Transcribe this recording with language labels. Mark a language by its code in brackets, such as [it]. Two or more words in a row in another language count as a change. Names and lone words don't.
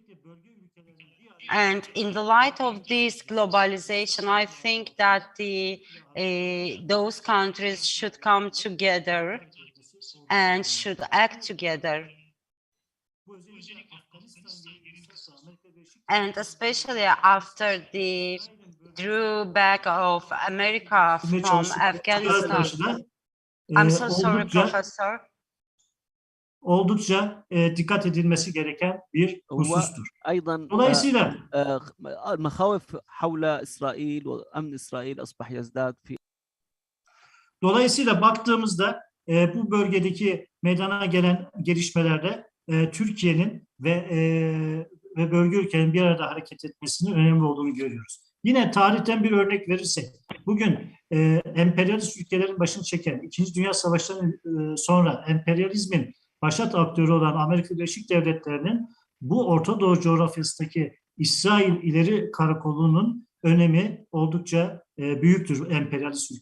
[en] And in the light of this globalization, I think that those countries should come together and should act together. And especially after the drawback of America from Afghanistan. I'm so sorry, Professor. [tr] Oldukça dikkat edilmesi gereken bir husustur. [ar] Dolayısıyla المخاوف حول إسرائيل وأمن إسرائيل أصبح يزداد في. [tr] Dolayısıyla baktığımızda bu bölgedeki meydana gelen gelişmelerde Türkiye'nin ve bölge ülkelerin bir arada hareket etmesinin önemli olduğunu görüyoruz. Yine tarihten bir örnek verirsek, bugün emperyalist ülkelerin başını çeken, İkinci Dünya Savaşı'ndan sonra emperyalizmin başat aktörü olan Amerika Birleşik Devletleri'nin bu Orta Doğu coğrafyasındaki İsrail ileri karakolunun önemi oldukça büyüktür emperyalist ülkeler için.